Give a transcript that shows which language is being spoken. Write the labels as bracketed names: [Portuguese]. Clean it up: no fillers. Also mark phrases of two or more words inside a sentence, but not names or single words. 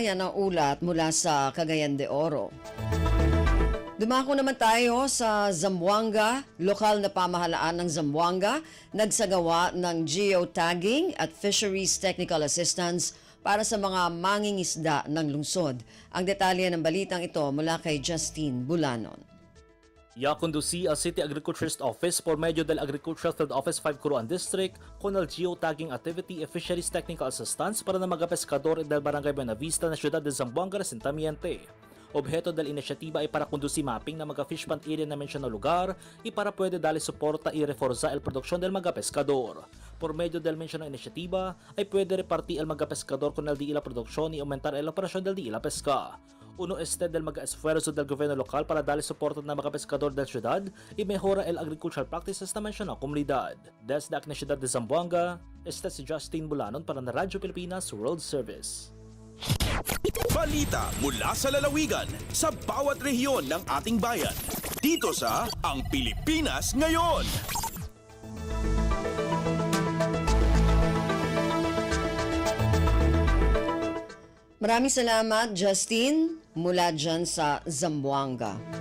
[Filipino] Yan ang ulat mula sa Cagayan de Oro. Dumako naman tayo sa Zamboanga. Lokal na pamahalaan ng Zamboanga nagsagawa ng geotagging at fisheries technical assistance para sa mga mangingisda ng lungsod. Ang detalye ng balitang ito mula kay Justine Bulanon. [Chavacano] Ya conducí al City Agriculture's Office por medio del Agricultural Field Office 5 Curuan District con el [English] geotagging activity and fisheries technical assistance [Chavacano] para ng mga pescador del Barangay Buenavista na siyudad de Zamboanga Asentamiento. Objeto del inisyatiba ay para conducir mapping na mga fish pond area na mensyonado lugar y para pwede dali suporta y reforzar el produksyon del mga pescador. Por medio del mensyonado inisyatiba ay pwede repartir el mga pescador con el di ila produksyon y aumentar el operasyon del di ila pesca. Uno este del mga esfuerzo del gobierno lokal para dali suporta na mga pescador del syudad y mejora el [English] agricultural practices [Chavacano] na mensyonado komunidad. Desde la Ciudad de Zamboanga, este si Justin Bulanon para na Radyo Pilipinas World Service. [Filipino] Balita mula sa lalawigan sa bawat rehiyon ng ating bayan. Dito sa Ang Pilipinas Ngayon. Maraming salamat, Justin, mula dyan sa Zamboanga.